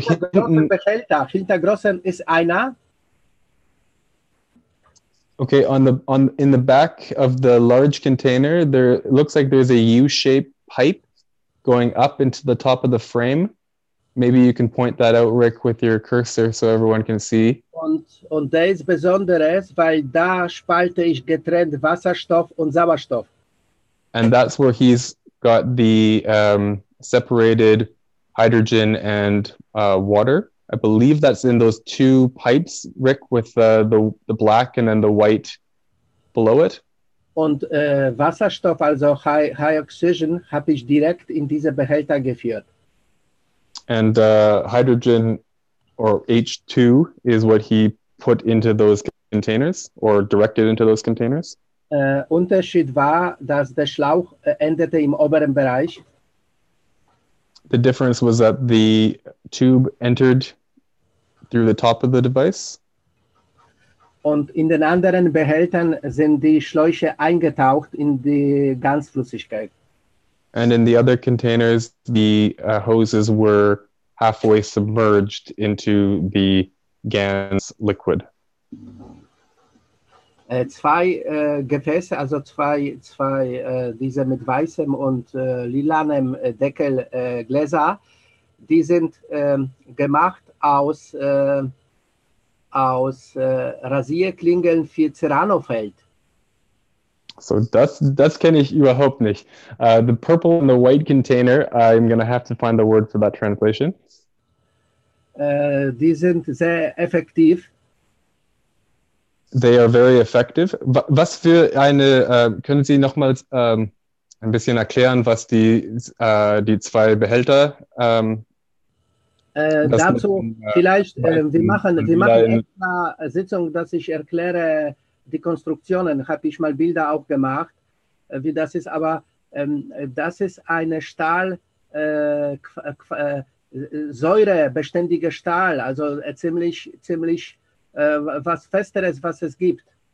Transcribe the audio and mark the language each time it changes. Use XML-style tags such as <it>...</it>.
<de>hinter großen Behälter. Hinter großen ist einer.</de> <en>Okay, in the back of the large container, there looks like there's a U-shaped pipe going up into the top of the frame. Maybe you can point that out, Rick, with your cursor so everyone can see.</en> <de>Und der ist Besonderes, weil da spalte ich getrennt Wasserstoff und Sauerstoff.</de> <en>And that's where he's got the separated hydrogen and water. I believe that's in those 2 pipes, Rick, with the black and then the white below it.</en> <de>Und Wasserstoff, also</de> <en>High Oxygen,</en> <de>habe ich direkt in diese Behälter geführt.</de> <en>And hydrogen, or H2, is what he put into those containers or directed into those containers.</en> <de>Unterschied war, dass der Schlauch endete im oberen Bereich.</de> <en>The difference was that the tube entered through the top of the device.</en> <de>Und in den anderen Behältern sind die Schläuche eingetaucht in die Gasflüssigkeit.</de> <en>And in the other containers, the hoses were halfway submerged into the GAN's liquid.</en> <de>2 Gefäße, also zwei diese mit weißem und lilanem Deckel Gläser, die sind gemacht aus Rasierklingeln für Ceranofeld. So das kenne ich überhaupt nicht.</de> <en>The purple and the white container, I'm going to have to find the word for that translation.</en> <de>Die sind sehr effektiv.</de> <en>They are very effective.</en> <de>Was für eine, können Sie nochmals ein bisschen erklären, was die 2 Behälter dazu vielleicht, wir machen extra Sitzung, dass ich erkläre die Konstruktionen, habe ich mal Bilder auch gemacht, wie das ist, aber das ist eine säurebeständige Stahl, also ziemlich was Festeres, was es gibt.</de>